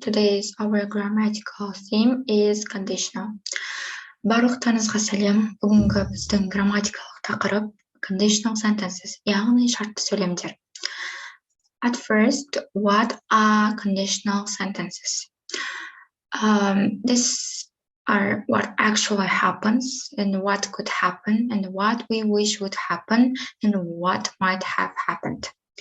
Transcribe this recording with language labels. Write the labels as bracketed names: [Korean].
[English] Today's our grammatical theme is conditional. [Kazakh] Барлықтарыңызға сәлем. Бүгінгі біздің грамматикалық тақырып conditional sentences, яғни шартты сөйлемдер. [English] At first, what are conditional sentences? These are what actually happens and what could happen and what we wish would happen and what might have happened.